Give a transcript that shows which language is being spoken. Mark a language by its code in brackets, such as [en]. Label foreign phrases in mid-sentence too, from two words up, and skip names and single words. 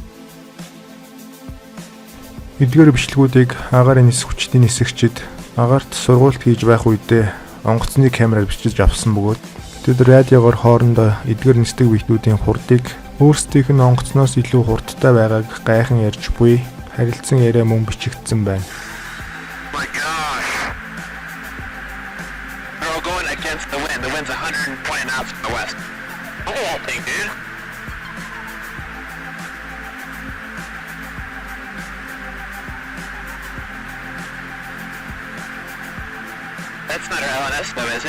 [mn] Эдгээр бичлэгүүдийг агаарын нис хүчтийн нисгэгчид агаарт сургуульд хийж байх үедээ онгоцны камераар бичиж авсан бөгөөд тэд радиогоор хоорондоо эдгээр нисдэг биетүүдийн хурдыг өөрсдийнх нь онгоцноос илүү хурдтай байгааг гайхан ярьж буй харилцан яриа мөн бичигдсэн байна. [en] My gosh. They're all going against the wind. The wind's 120 knots from the west. Look at that thing, dude. That's not our LNS though, is it?